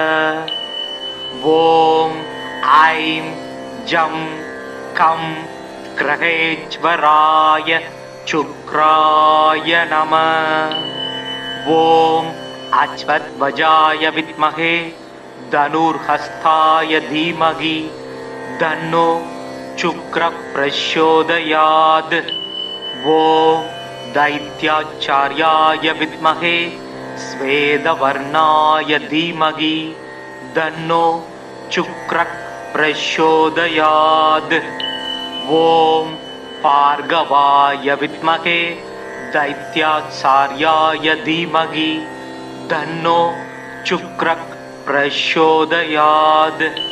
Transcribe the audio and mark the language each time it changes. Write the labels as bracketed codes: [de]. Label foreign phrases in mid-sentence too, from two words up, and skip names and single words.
[sa] ओम् ऐम् जम् कम् ग्रहेश्वराय शुक्राय नम. ओम् अश्वध्वजाय विद्महे धनुर्हस्ताय धीमहि तन्नो शुक्र प्रचोदयात्. ஓம் दैत्याचार्याय विद्महे श्वेतवर्णाय धीमहि तन्नो शुक्रः प्रचोदयात्। ॐ भार्गवाय विद्महे दैत्याचार्याय धीमहि तन्नो शुक्रः प्रचोदयात्।